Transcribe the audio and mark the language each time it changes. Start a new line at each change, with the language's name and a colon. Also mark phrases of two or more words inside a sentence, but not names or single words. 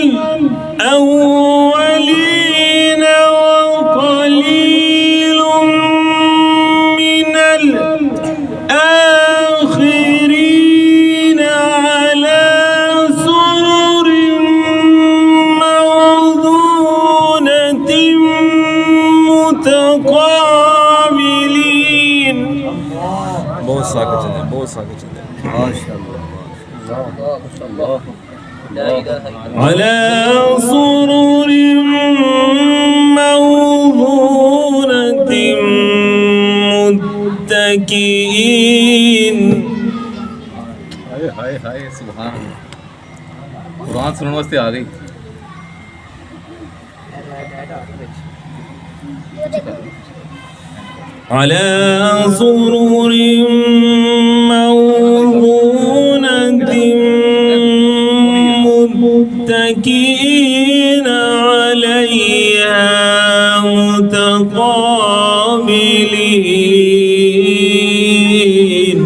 Arabic: الأولين وقليل من الآخرين على سرر موضونة متقابلين.
Hindi: बहुत साके चले बहुत साके चले
Arabic: ما شاء الله ما شاء الله لا إله إلا الله. على سرر موضونة متكئين.
Hindi: हाय हाय हाय
Arabic: سبحان الله.
Hindi: कुरान सुनने वास्ते आ गई.
Arabic: على سرر موضونة متكئين عليها متقابلين.